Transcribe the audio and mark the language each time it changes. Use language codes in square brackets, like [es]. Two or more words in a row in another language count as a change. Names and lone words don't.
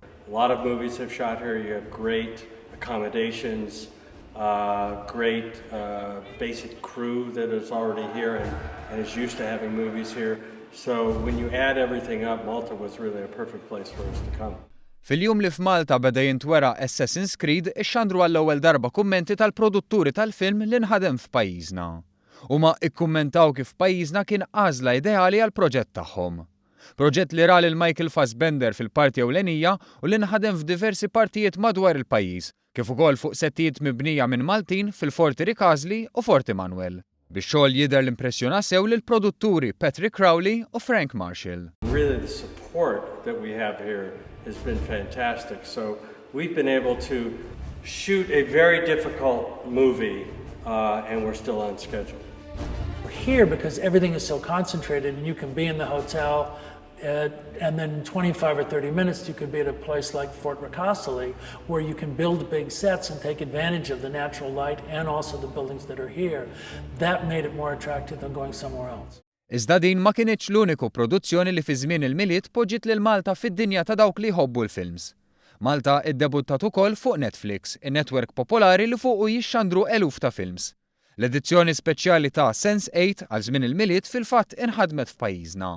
[en] A lot of movies have shot here. You have great accommodations, great basic crew that is already here and is used to having movies here. So when you add everything up, Malta was really a perfect place for us to come. [mt] Fil-jum li f'Malta beda jintwera Assassin's Creed ixxandru għall-ewwel darba kummenti tal-produtturi tal-film li nħadem f'pajjiżna. Huma ikkummentaw kif pajjiżna kien għażla ideali għall-proġett tagħhom. Proġett li ra lil Michael Fassbender fil-parti ewlenija u li nħadem f'diversi partijiet madwar il-pajjiż, kif ukoll fuq settijiet mibnija minn Maltin fil-Forti Ricasli u Forti Manuel. Bix-xogħol jidher l-impressjona sew lill-produtturi Patrick Crowley u Frank Marshall. [en] Really the support that we have here has been fantastic. So we've been able to shoot a very difficult movie and we're still on schedule. We're here because everything is so concentrated and you can be in the hotel and then in 25 or 30 minutes you could be at a place like Fort Ricasoli where you can build big sets and take advantage of the natural light and also the buildings that are here. That made it more attractive than going somewhere else. [mt] Iżda din ma kienitx l-uniku produzzjoni li fi żmien il-miliet poġġiet lil Malta fid-dinja ta' dawk li jħobbu l-films. Malta iddebuttat ukoll fuq Netflix, in-netwerk popolari li fuqu jixxandru eluf ta' films. L-edizzjoni speċjali ta' Sense8 għal żmien il-miliet fil-fatt inħadmet f'pajjiżna.